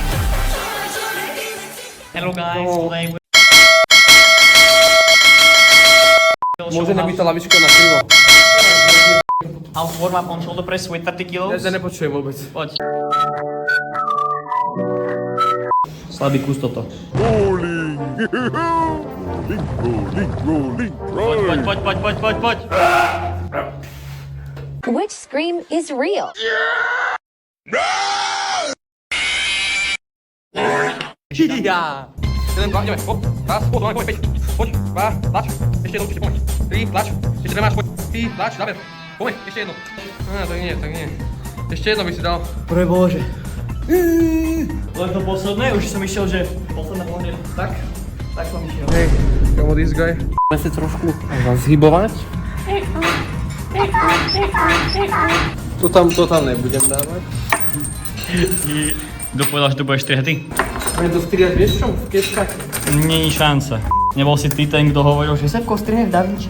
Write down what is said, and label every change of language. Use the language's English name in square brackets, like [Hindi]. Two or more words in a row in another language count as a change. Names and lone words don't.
[English] Hello guys, today we... [Slovak] Môže nebyť tá lavička na krivo. [English] I'll warm up on shoulder press with 30 kilos. [Slovak] Ja nepočujem vôbec. Poď. Slabý kus toto. Poď. [English] Which scream is real? [Slovak] Ja! 1, 2, ideme, hop, raz, poď, poď, 5, poď, 2, tlač, ešte jedno, poď, 3, tlač, ešte nemáš, poď, 4, tlač, záber, poď, ešte jedno. Tak nie. Ešte jedno by si dal. Prebože. Len to posledné, už som išiel, že posledná pohne. Tak som išiel. Hej, kamo [English] this guy. [Slovak] Môžeme sa trošku zhybovať. To tam nebudem dávať. Kto povedal, že to budeš strihať? Budem to strihať, vieš čo? V keskách. Nie je šanca. Nebol si ty ten, kto hovoril, že Sepko strihne v Da Vinci.